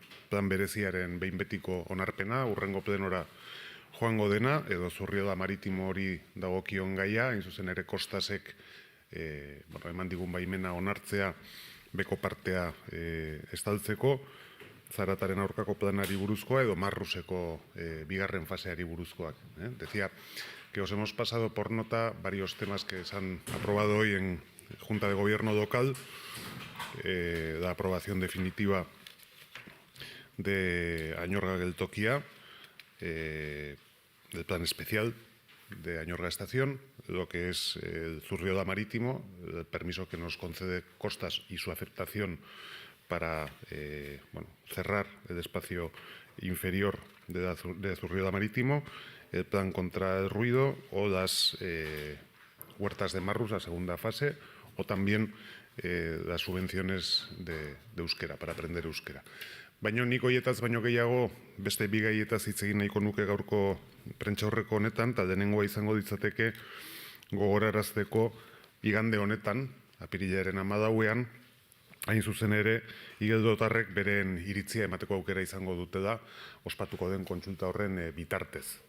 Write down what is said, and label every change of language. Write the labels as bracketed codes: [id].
[eu] plan bereziaren behin betiko onarpena, hurrengo plenora joango dena, edo Zurriola maritimo hori dagokion gaia, hain zuzen ere Kostasek eman digun baimena onartzea beko partea estaltzeko, Zarataren aurkako planari buruzkoa edo Marruseko bigarren faseari buruzkoak. [es] Decía que os hemos pasado por nota varios temas que se han aprobado hoy en Junta de Gobierno local, la aprobación definitiva de Añorga Geltokia, del plan especial de Añorga Estación, lo que es el Zurriola Marítimo, el permiso que nos concede Costas y su aceptación para cerrar el espacio inferior de Zurriola Marítimo, el plan contra el ruido o las huertas de Marrus, la segunda fase, o también las subvenciones de euskera, para aprender euskera. [eu] Baina nik hoietaz baino gehiago beste bi gaietaz hitz egin nahiko nuke gaurko prentsaurreko honetan, eta lehenengoa izango ditzateke gogorarazteko igande honetan, apirilaren 14ean, hain zuzen ere, igeldotarrek beren iritzia emateko aukera izango dutela, ospatuko den kontsulta horren bitartez.